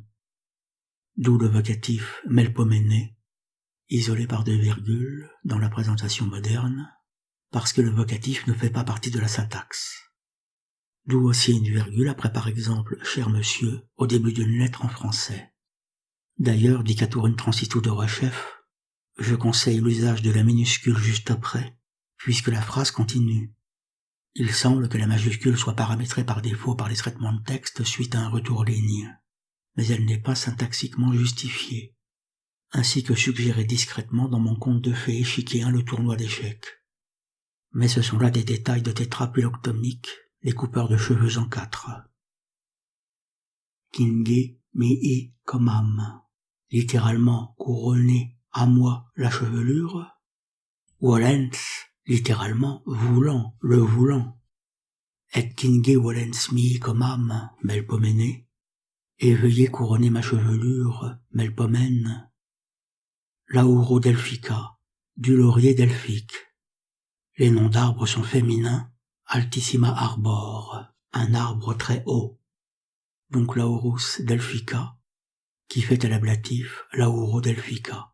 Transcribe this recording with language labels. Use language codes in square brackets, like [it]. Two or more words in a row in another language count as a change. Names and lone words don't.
[fr] D'où le vocatif Melpomene, isolé par 2 virgules dans la présentation moderne, parce que le vocatif ne fait pas partie de la syntaxe. D'où aussi une virgule après par exemple « cher monsieur » au début d'une lettre en français. D'ailleurs, [la] Dicatur in transitu [fr] de Rechef, je conseille l'usage de la minuscule juste après, puisque la phrase continue. Il semble que la majuscule soit paramétrée par défaut par les traitements de texte suite à un retour ligne, mais elle n'est pas syntaxiquement justifiée, ainsi que suggéré discrètement dans mon conte de fées échiquéen le tournoi d'échecs. Mais ce sont là des détails de tétrapyloctonique, les coupeurs de cheveux en 4. [la] Kinge mihi comam, [fr] littéralement couronné à moi la chevelure, volens, littéralement voulant, le voulant, et [la] kinge volens mihi comam, [fr] Melpomene, et veuillez couronner ma chevelure, Melpomène. [la] Lauro delphica, [fr] du laurier delphique. Les noms d'arbres sont féminins, [la] altissima arbor, [fr] un arbre très haut. Donc [la] Laurus delphica, [fr] qui fait à l'ablatif [la] Lauro delphica.